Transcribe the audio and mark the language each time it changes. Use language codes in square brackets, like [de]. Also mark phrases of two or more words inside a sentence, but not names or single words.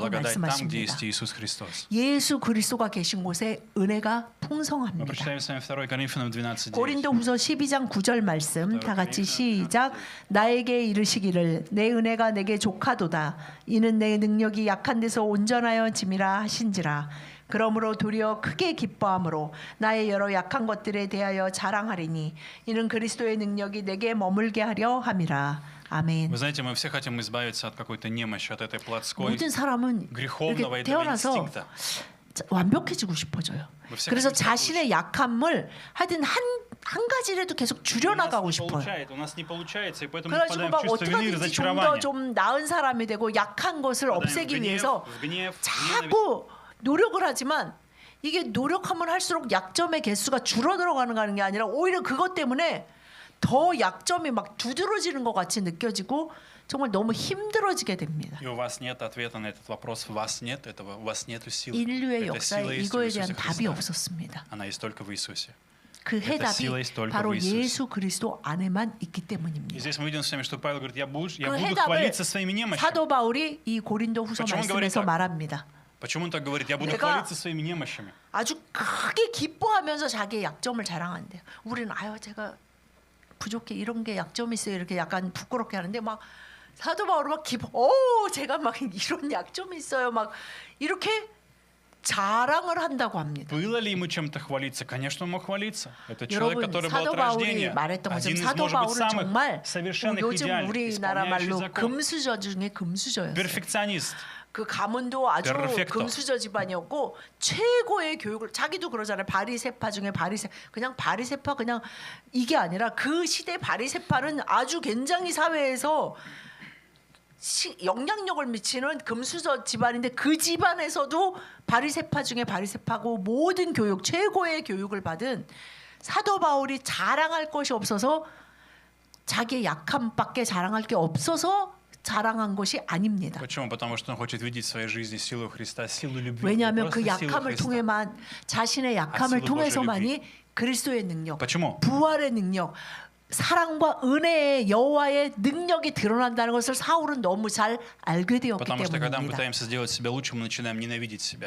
[ru] Благодать там, где [ko] 말씀하십니다. [ru] есть Иисус Христос. [ko] 예수 그리스도가 계신 곳에 은혜가 [ru] Мы [ko] 풍성합니다. [ru] прочитаем с вами 2 Коринфянам 12:9. [ko] 고린도후서 12장 9절 말씀 다 같이 시작. 나에게 이르시기를 내 은혜가 내게 족하도다. 이는 내 능력이 약한 데서 온전하여 짐이라 하신지라. 그러므로 도리어 크게 기뻐함으로 나의 여러 약한 것들에 대하여 자랑하리니 이는 그리스도의 능력이 내게 머물게 하려 함이라. 아멘. [ru] Вы знаете, мы все хотим избавиться от какой-то немощи, от этой плотской, [ko] 모든 사람은 [ru] греховного [ko] 이렇게 [ru] этого [ko] 태어나서 [ru] инстинкта. [ko] 완벽해지고 싶어져요. 뭐 그래서 [ru] всякие [ko] 자신의 약함을 하여튼 한 가지라도 계속 [ru] У [ko] 줄여나가고 [ru] нас не [ko] 싶어요. [ru] получается, у нас не получается, и поэтому [ko] 그래가지고 [ru] впадаем в [ko] 막 [ru] чувство вины и [ko] 어떻게든지 좀 더 [ru] разочарования. [ko] 좀 나은 사람이 되고 약한 것을 [ru] Впадаем в [ko] 없애기 [ru] гнев, [ko] 위해서 [ru] в гнев, в ненависть. [ko] 자꾸 노력을 하지만 이게 노력하면 할수록 약점의 개수가 줄어들어가는 게 아니라 오히려 그것 때문에 더 약점이 막 두드러지는 것 같이 느껴지고 정말 너무 힘들어지게 됩니다. [ru] И у вас нет ответа на этот вопрос, у вас нет этого, у вас нет силы. [ko] 인류의 [ru] Эта сила [ko] 역사에 [ru] есть у [ko] 이거에 대한 [ru] Иисуса [ko] 답이 [ru] Христа. [ko] 없었습니다. [ru] Она есть только в Иисусе. [ko] 그 해답이 [ru] сила есть только [ko] 바로 [ru] в Иисусе. [ko] 예수 그리스도 안에만 있기 [ru] И [ko] 때문입니다. [ru] здесь мы видим с вами, что Павел говорит, я буду [ko] 그 [ru] хвалиться [ko] 해답을 [ru] своими немощами. [ko] 사도 바울이 이 고린도 후서 [ru] Почему он говорит [ko] 말씀에서 [ru] так? [ko] 말합니다. [ru] Почему он так говорит? Я буду [ko] 내가 [ru] хвалиться своими немощами. [ko] 아주 크게 기뻐하면서 자기의 약점을 자랑한대요. 우리는 아유 제가 부족해 이런 게 약점이 있어요 이렇게 약간 부끄럽게 하는데 막 사도 바울은 막 기뻐. 오 제가 막 이런 약점이 있어요 막 이렇게 자랑을 한다고 합니다. [ru] Было ли ему чем-то хвалиться? Конечно, он мог хвалиться. Это человек, [ko] 여러분 [ru] который был [ko] 사도 [ru] от [ko] 바울이 [ru] рождения. [ko] 말했던 [ru] Один [ko] 것처럼 [ru] из, [ko] 사도 [ru] может быть, [ko] 바울은 [ru] самых [ko] 정말 [ru] совершенных [ko] 요즘 [ru] идеальных, [ko] 우리나라 [ru] исполняющий [ko] 말로 [ru] закон. [ko] 금수저 중에 금수저였어요. [ru] Перфекционист. [ko] 그 가문도 아주 [ru] Perfecto. [ko] 금수저 집안이었고 최고의 교육을 자기도 그러잖아요. 바리새파 중에 그냥 바리새파 그냥 이게 아니라 그 시대 바리새파는 아주 굉장히 사회에서 영향력을 미치는 금수저 집안인데 그 집안에서도 바리새파 중에 바리새파고 모든 교육 최고의 교육을 받은 사도 바울이 자랑할 것이 없어서 자기의 약함밖에 자랑할 게 없어서 자랑한 것이 아닙니다. [ru] Почему? Потому что он хочет видеть в своей жизни силу Христа, силу любви. [ko] 왜냐하면 그 [ru] Просто силу [ko] 약함을 [ru] Христа. [ko] 통해만 자신의 약함을 아, 통해서만이 그리스도의 능력, [ru] Почему? [ko] 부활의 능력, 사랑과 은혜의 여호와의 능력이 드러난다는 것을 사울은 너무 잘 알게 되었기 [ru] Потому что когда мы [ko] 때문입니다. [ru] пытаемся сделать себя лучше, мы начинаем ненавидеть себя.